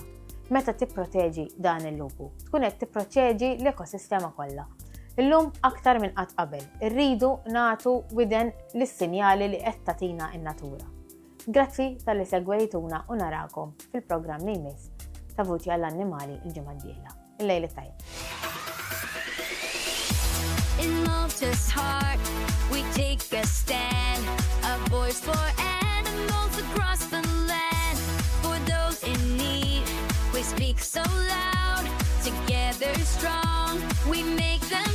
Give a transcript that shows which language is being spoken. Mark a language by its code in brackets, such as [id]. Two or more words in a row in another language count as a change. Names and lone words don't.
[mt] Meta tipproteġi dan il-lupu, tkun qed tipproteġi l-ekosistema kollha. Illum aktar minn qatt qabel, irridu nagħtu widen lis-sinjali li qed tagħtina n-natura. Grazzi tal-li segwejtuna u narakom fil-programm li jmiss ta' Vuci għall-Annimali l-ġimgħa d-dieħla. Il-lejl tajjeb. [en] In Malta's heart, we take a stand, a voice for animals across the land. For those in need, we speak so loud, together strong, we make